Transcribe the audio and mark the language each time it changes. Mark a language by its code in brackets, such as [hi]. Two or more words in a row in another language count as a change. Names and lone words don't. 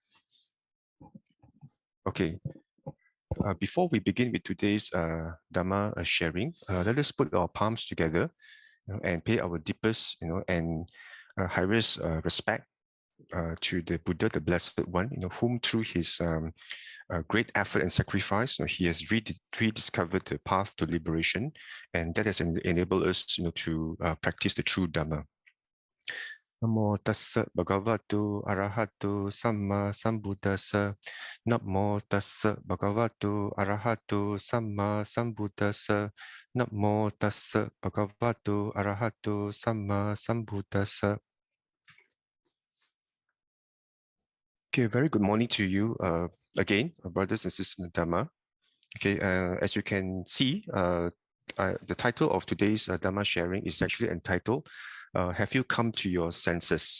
[en] Okay, before we begin with today's Dhamma sharing, let us put our palms together and pay our deepest, and highest respect to the Buddha, the Blessed One, whom through his great effort and sacrifice, he has rediscovered the path to liberation, and that has enabled us, to practice the true Dhamma. [pi] Namo tassa bhagavato arahato samma sambuddhassa. Namo tassa bhagavato arahato samma sambuddhassa. Namo tassa bhagavato arahato samma sambuddhassa. [en] Okay, very good morning to you again, brothers and sisters in the Dhamma. Okay, as you can see, the title of today's Dhamma sharing is actually entitled, Have You Come to Your Senses?